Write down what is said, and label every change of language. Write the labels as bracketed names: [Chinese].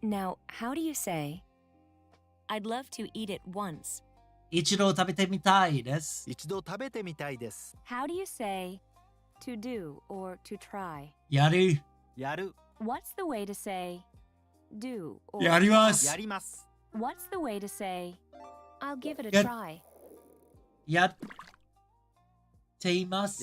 [English] Now, how do you say, I'd love to eat it once? [Japanese] 一度食べてみたいです。一度食べてみたいです。 [English] How do you say, to do or to try? [Japanese] やる。やる。 [English] What's the way to say, do or [Japanese] やります。やります。 [English] What's the way to say, I'll give it a Yeah. try? [Japanese] やっています。